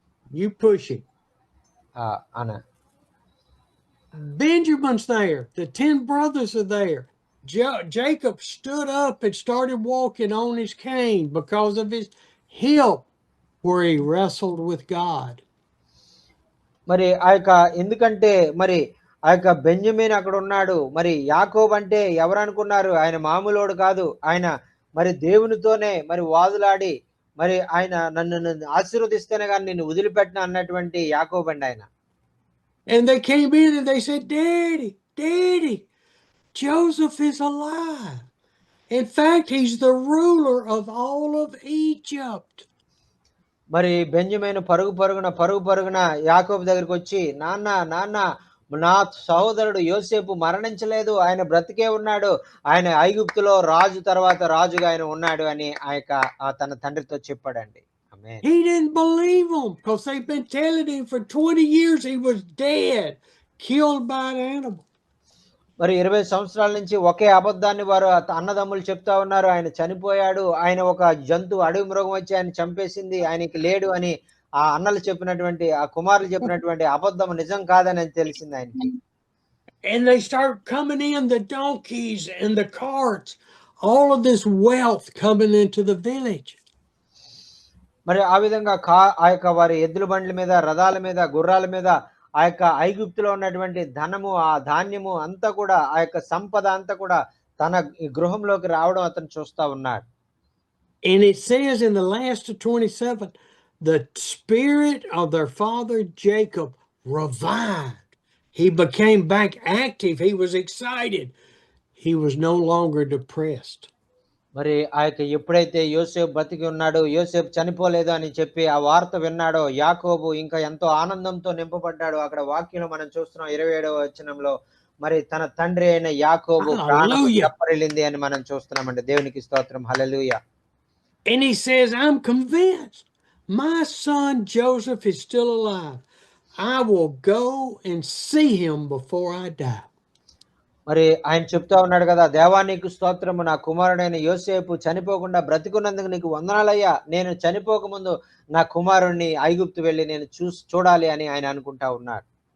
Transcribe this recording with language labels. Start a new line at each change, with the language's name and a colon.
English: You pushing.
Telugu: అన్న
English: Benjamin's there. The 10 brothers are there. Jacob stood up and started walking on his cane because of his hip where he wrestled with God.
Telugu: మరి ఎందుకంటే మరి ఆ యొక్క Benjamin అక్కడ ఉన్నాడు. మరి యాకోబు అంటే ఎవరు అనుకున్నారు? ఆయన మామూలోడు కాదు. ఆయన మరి దేవునితోనే మరి వాదులాడి మరి ఆయన నన్ను ఆశీర్వదిస్తేనే కానీ నిన్ను వదిలిపెట్టిన అన్నటువంటి యాకోబు అండి ఆయన.
English: And they came in and they said, Daddy, Joseph is alive. In fact, he's the ruler of all of Egypt.
Telugu: మరి బెంజమిన్ పరుగున యాకోబు దగ్గరికి వచ్చి, నాన్న నా సహోదరుడు యోసేపు మరణించలేదు, ఆయన బ్రతికే ఉన్నాడు, ఆయన ఐగుప్తులో రాజు తర్వాత రాజుగా ఆయన ఉన్నాడు అని తన తండ్రితో చెప్పాడండి.
English: He didn't believe him because they've been telling him for 20 years he was dead, killed by an animal.
Telugu: మరి 20 సంవత్సరాల నుంచి ఒకే అబద్ధాన్ని వారు అన్నదమ్ములు చెప్తా ఉన్నారు. ఆయన చనిపోయాడు, ఆయన ఒక జంతువు అడవి మృగం వచ్చి ఆయన చంపేసింది, ఆయనకి లేడు అని ఆ అన్నలు చెప్పినటువంటి ఆ కుమారులు చెప్పినటువంటి అబద్ధం నిజం కాదని తెలిసింది ఆయనకి.
English: And they start coming in, the donkeys and the carts, all of this wealth coming into the village.
Telugu: మరి ఆ విధంగా ఆ యొక్క వారి ఎద్దుల బండ్ల మీద, రథాల మీద, గుర్రాల మీద ఆ యొక్క ఐగుప్తులో ఉన్నటువంటి ధనము, ఆ ధాన్యము అంతా కూడా, ఆ యొక్క సంపద అంతా కూడా తన గృహంలోకి రావడం అతను చూస్తా ఉన్నాడు.
English: And it says in the last of 27, the spirit of their father Jacob revived. He became back active. He was excited. He was no longer depressed.
Telugu: మరి ఆ యొక్క ఎప్పుడైతే యోసేపు బతికి ఉన్నాడు, యోసేపు చనిపోలేదు అని చెప్పి ఆ వార్త విన్నాడో యాకోబు ఇంకా ఎంతో ఆనందంతో నింపబడ్డాడు. అక్కడ వాక్యంలో మనం చూస్తున్నాం 27వ వచనంలో మరి తన తండ్రి అయిన యాకోబు ప్రాణం తెప్పరిల్లింది అని మనం చూస్తున్నామండి. దేవునికి స్తోత్రం. హల్లెలూయా.
English: And he says, I'm convinced my son Joseph is still alive. I will go and see him before I die.
Telugu: మరి ఆయన చెప్తా ఉన్నాడు కదా, దేవా నీకు స్తోత్రము, నా కుమారుడైన యోసేపు చనిపోకుండా బ్రతికున్నందుకు నీకు వందనాలయ్యా, నేను చనిపోక ముందు నా కుమారుణ్ణి ఐగుప్తు వెళ్ళి నేను చూడాలి అని ఆయన అనుకుంటా ఉన్నాడు.